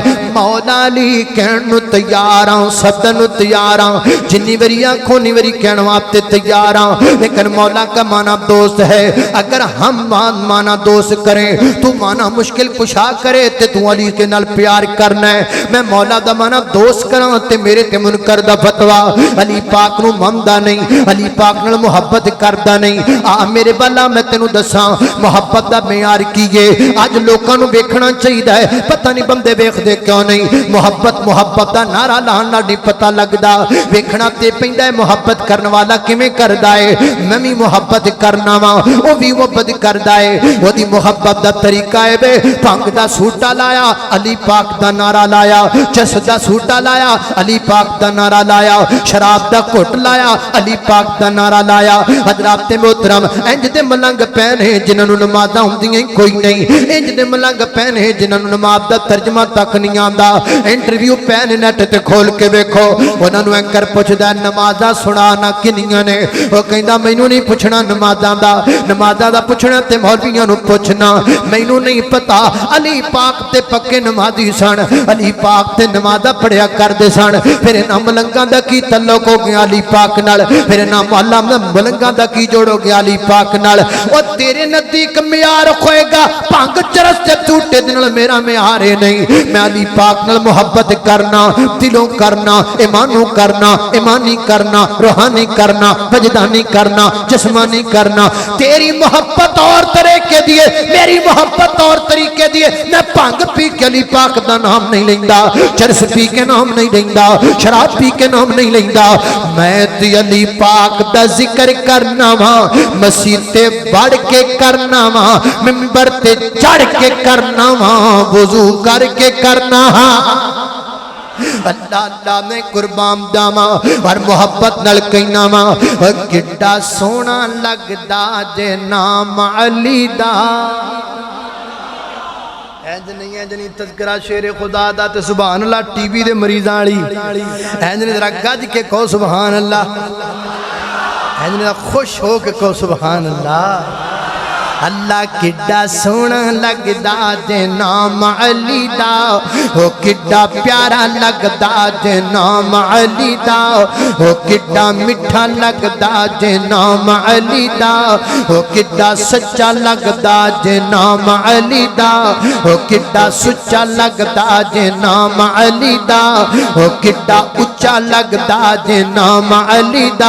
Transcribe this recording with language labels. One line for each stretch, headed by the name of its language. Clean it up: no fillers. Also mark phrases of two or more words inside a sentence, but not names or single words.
Punjabi: مولا علی کہن نو تیار ہاں, سدن نو تیار ہاں, جنی وری آنکھوں نی وری کہن آپ تے تیار ہاں.
Urdu: لیکن مولا کا معنی دوست ہے. اگر ہم معنی دوست کریں تو معنی مشکل کشا کرے تے تو علی کے نال پیار کرنا ہے.
Punjabi: میں مولا دا معنی دوست کراں تے میرے تے منکر دا فتوا. علی پاک نو مندا نہیں, علی پاک نال محبت کردا نہیں. آ میرے بالا میں تینوں دساں محبت دا معیار کیے. اج لوکاں نو ویکھنا چاہیے ہے, پتہ نہیں بندے ویکھ دے کیوں نہیں. محبت محبت دا نعرہ لاؤن نال نہیں پتہ لگدا, ویکھنا تے پیندا ہے محبت کرن والا کیویں کردا ہے. میں بھی محبت کرنا وا, او بھی محبت کردا ہے. اودی محبت دا طریقہ ہے بے بھنگ دا سوٹا لایا, علی پاک دا نعرہ لایا. چس دا سوٹا لایا, علی پاک دا نعرہ لایا. شراب دا گھٹ لایا, علی پاک دا نعرہ لایا. حضرات محترم انج دے ملنگ پہنے جنہاں نوں نمازاں ہوندیاں کوئی نہیں, انج دے ملنگ پہنے جنہاں نوں نماز دا ترجمہ تک نہیں آندا. انٹرویو پہنے نیٹ تے کھول کے ویکھو, انہاں نوں اینکر پوچھدا نمازاں سنانا کنیاں نے, او کہندا مینوں نہیں پوچھنا نمازاں دا پوچھنا تے مولویاں نوں پوچھنا, مینوں نہیں پتا. علی پاک تے پکے نمازی سن, علی پاک تے نمازاں پڑھیا کردے سن. پھر انہاں ملنگاں دا کی تعلق ہو گیا علی پاک نال, پھر انہاں معلم ملنگاں دا کی جوڑ ہو گیا علی پاک نال. او تیرے نزدیک معیار ہوئے گا بھنگ چرس تے جھوٹے دے نال میرا معیار نہیں. میں علی پاک نال محبت کرنا, دلوں کرنا, ایمانوں کرنا, ایمانی کرنا, روحانی کرنا, وجدانی کرنا, جسمانی کرنا. تیری محبت اور طریقے دیے, میری محبت اور طریقے دیے. میں بھنگ پی کے علی پاک دا نام نہیں لیندا, چرس پی کے نام نہیں لیندا, شراب پی کے نام نہیں لیندا. میں تے علی پاک دا ذکر کرنا وا, مسجد تے بڑھ کے کرنا وا, منبر تے چڑھ کے کرنا وا, وضو کر کے کرنا ہاں. اللہ اللہ میں قربان داما اور محبت نال کہنا وا کڈا سونا لگدا جے نام علی دا. اینج نہیں ہے جنی تذکرہ شیر خدا دا تے
Arabic: سبحان اللہ
Punjabi: ٹی وی دے مریضاں والی. اینج نے ذرا گج کے کہو
Arabic: سبحان اللہ,
Punjabi: اینج نے خوش ہو کے کہو
Arabic: سبحان اللہ.
Punjabi: اللہ کڈا سونا لگدا جے نام علی دا, او کڈا پیارا لگدا جے نام علی دا, او کڈا میٹھا لگدا جے نام علی دا, او کڈا سچا لگدا جے نام علی دا, او کڈا سچا لگدا جے نام علی دا, او کڈا اچا لگدا جے نام علی دا.